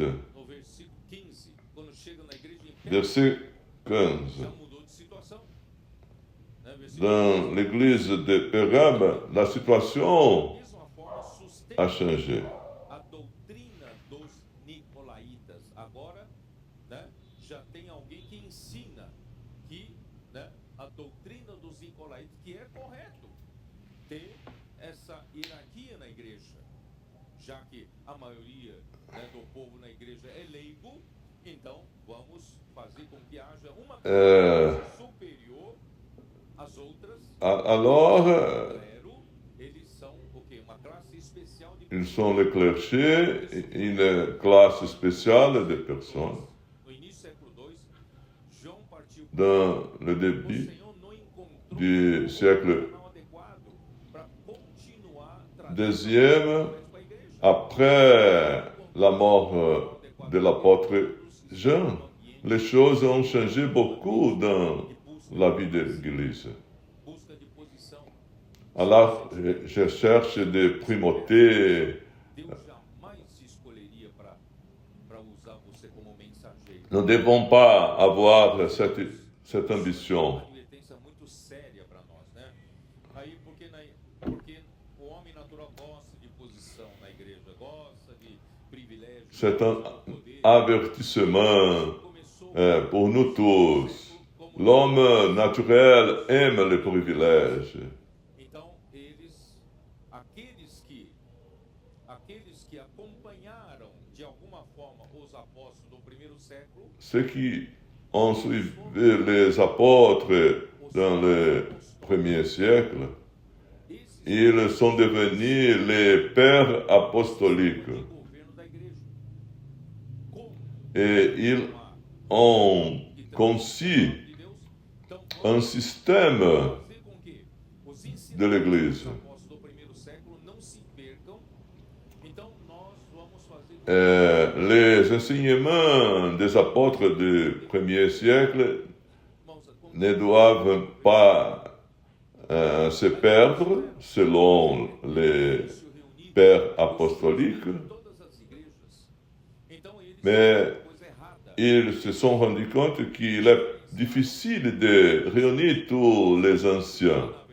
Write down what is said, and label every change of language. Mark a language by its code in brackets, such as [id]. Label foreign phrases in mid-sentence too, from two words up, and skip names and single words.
[pt] no versículo 15, quando chega na igreja em Éfeso, [fr] verset 15. [pt] já mudou de situação. Né, versículo [fr] Dans l'église de Pérgame, la situation [pt] da mesma forma sustenta [fr] a changé. [pt] a doutrina dos nicolaítas. Agora, né, já tem alguém que ensina que, né, a doutrina dos nicolaítas, que é correto ter essa hierarquia na igreja, já que a maioria, né, do povo na igreja é leigo, então vamos fazer com que haja uma classe superior às outras. [fr] Alors, [pt] Clero, eles são o quê? Uma classe especial de [fr] ils sont les clergés, une classe spéciale de personnes. [pt] No início do século II, João partiu. [fr] Dans le [pt] O [fr] début [pt] Senhor não encontrou [fr] du siècle [pt] canal adequado para continuar trazendo [fr] deuxième, [pt] para a igreja. [fr] après la mort de l'apôtre Jean, les choses ont changé beaucoup dans la vie de l'Église. [pt] Busca de posição. [fr] Alors, je cherche des primautés. [pt] Deus jamais se escolheria para usar você como mensageiro. [fr] Nous ne devons pas avoir cette ambition. [pt] Uma advertência muito séria para nós, né? Aí, porque o homem natural gosta de posição na igreja, gosta de privilégio. [fr] C'est un [pt] gosta do poder. [fr] avertissement [pt] Começou [fr] pour nous tous. L'homme naturel aime les privilèges. [pt] Então, aqueles que acompanharam de alguma forma os apóstolos do primeiro século, [fr] Ceux qui ont suivi les apôtres dans le premier siècle, [pt] esses [fr] ils sont devenus les pères apostoliques [pt] são o governo da igreja. Como [fr] et ils [pt] uma [fr] ont conçu [pt] de Deus, então [fr] un système [pt] fazer com que os [fr] de [pt] ensinamentos [fr] l'Église. [pt] dos apóstolos do primeiro século não se percam. Então, nós vamos fazer com que [fr] Les enseignements des apôtres du premier siècle [pt] irmãos, [fr] ne doivent pas se perdre selon les pères apostoliques, mais ils se sont rendus compte qu'il est difficile de réunir tous les anciens.